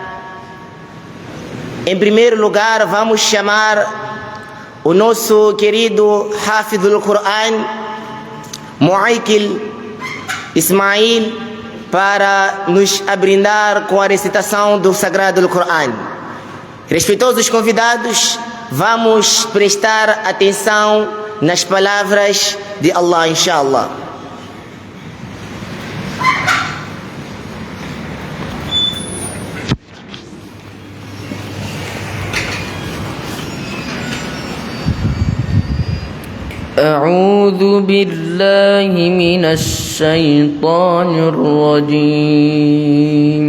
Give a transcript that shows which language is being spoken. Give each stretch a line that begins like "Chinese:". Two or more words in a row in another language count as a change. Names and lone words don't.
Portuguese: Em primeiro lugar, vamos chamar o nosso querido
Arabic: حافظ القرآن,
Portuguese: Muaykil Ismail, para nos abrindar com a recitação do Sagrado Al-Quran. Respeitosos convidados, vamos prestar atenção nas palavras de Allah, inshallah.
Arabic: أعوذ بالله من الشيطان الرجيم.